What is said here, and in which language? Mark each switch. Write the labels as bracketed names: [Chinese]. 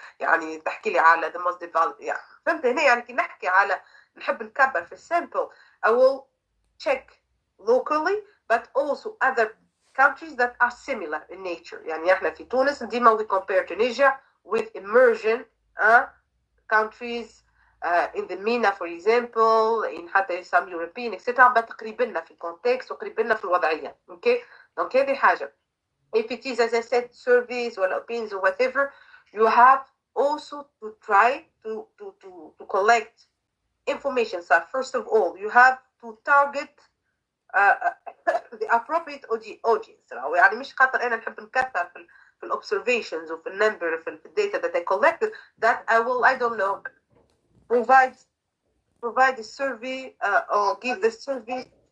[Arabic] يعني تحكي لي على [English] the most developed [Arabic] يعني فهمت هنا يعني كي نحكي على نحب نكبر في الsample [English] I will check locally but also other countries that are similar in nature. [Arabic] يعني احنا في تونس ديما [English] we compare Tunisia with emerging countries in the MENA for example in حتى some European etc. [Arabic] but قريبنا في الكونتكست وقريبنا في الوضعية. [English] Okay? [Arabic] Donc هذه حاجة. [English] If it is as I said surveys or opinions or whatever you have also to try to collect information. So first of all you have to target the appropriate audience. [Arabic] يعني مش خاطر أنا نحب نكثر في [English] observations وفي number في data that I collected that I will I don't know provide the survey or give the survey